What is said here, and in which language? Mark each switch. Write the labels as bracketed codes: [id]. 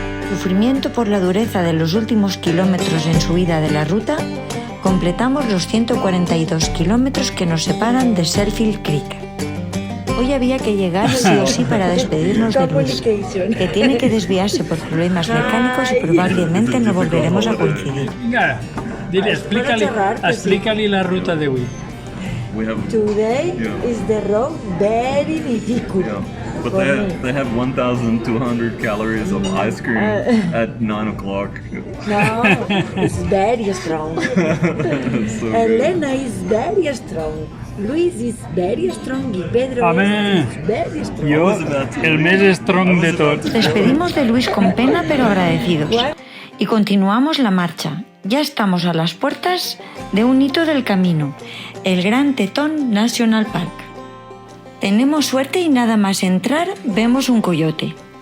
[es] Sufrimiento por la dureza de los últimos kilómetros en subida de la ruta, completamos los 142 kilómetros que nos separan de Searfield Creek. Hoy había que llegar sí o sí para despedirnos de Luis, que tiene que desviarse por problemas mecánicos y probablemente no volveremos a coincidir. Venga, dile, explícale la ruta de hoy. [en] Today is the road very difficult. But they have 1,200 calories of ice cream at 9 o'clock. No, it's very strong. So Elena is very strong. Luis is very strong [es] y Pedro Amén. [en] is very strong. [ca] Jo, el més strong de tots. [es] Despedimos de Luis con pena pero agradecidos y continuamos la marcha. Ya estamos a las puertas de un hito del camino, el Grand Teton National Park. Tenemos suerte y nada más entrar vemos un coyote.